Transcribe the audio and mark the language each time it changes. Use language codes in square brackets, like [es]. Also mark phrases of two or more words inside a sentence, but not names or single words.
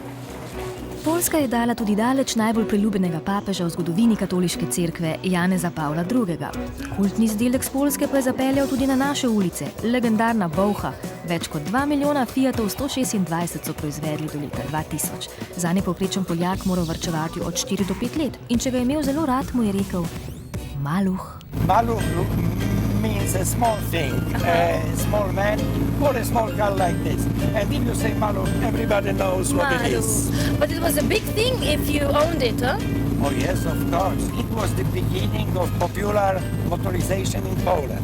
[sl] Poljska je dala tudi daleč najbolj priljubljenega papeža v zgodovini katoliške cerkve, Janeza Pavla II. Kultni izdelek z Poljske pa je zapeljal tudi na naše ulice, legendarna Bolha. Več kot 2 milijona Fiatov 126 so proizvedli do leta 2000. Zanje povprečen Poljak moral varčevati od 4 do 5 let in če ga je imel zelo rad, mu je rekel Maluch. [en] Maluch means a small thing, a small man or a small car like this. And if you say Maluch, everybody knows what it is. But it was a big thing if you owned it, huh? Oh yes, of course. It was the beginning of popular motorization in Poland.